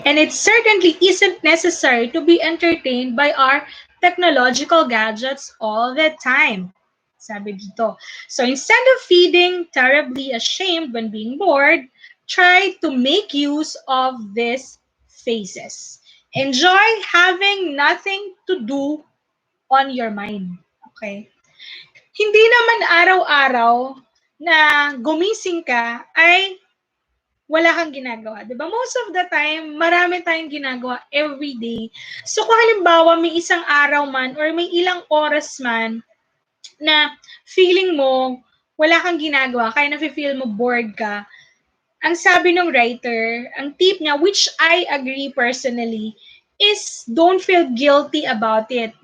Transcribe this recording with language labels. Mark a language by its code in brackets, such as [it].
[en] And it certainly isn't necessary to be entertained by our technological gadgets all the time. [tl] Sabi dito. [en] So instead of feeling terribly ashamed when being bored, try to make use of these phases. Enjoy having nothing to do on your mind. Okay? [tl] Hindi naman araw-araw na gumising ka ay wala kang ginagawa. Diba? [en] Most of the time, [tl] marami tayong ginagawa [en] every day. [tl] So kung halimbawa may isang araw man or may ilang oras man na feeling mo wala kang ginagawa, kaya nafe-feel mo bored ka, ang sabi ng writer, ang tip niya, [en] which I agree personally, is don't feel guilty about it.